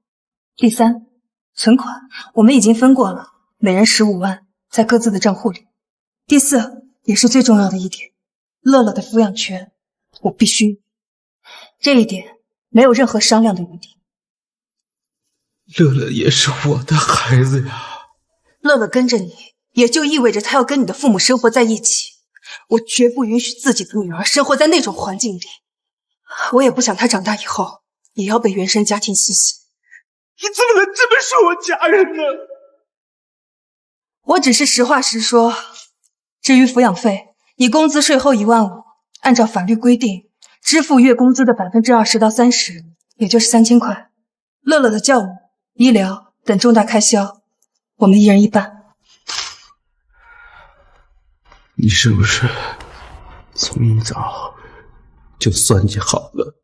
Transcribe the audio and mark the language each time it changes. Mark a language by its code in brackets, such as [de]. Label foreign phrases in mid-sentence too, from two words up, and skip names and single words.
[zh] 第三，存款我們已經分過了，每人15萬，在各自的賬戶裡。第四，也是最重要的一點，樂樂的撫養權我必須，這一點沒有任何商量的餘地。樂樂也是我的孩子呀。樂樂跟着你，也就意味着他要跟你的父母生活在一起。我絕不允許自己的女兒生活在那種環境裡。我也不想她長大以後也要被原生家庭吸血。你怎麼能這麼說我家人呢？我只是實話實說。至於撫養費，你工資稅後15000，按照法律規定，支付月工資的20%到30%，也就是3000塊。樂樂的教育、醫療等重大開銷，我們一人1半。你是不是從一早就算計好了？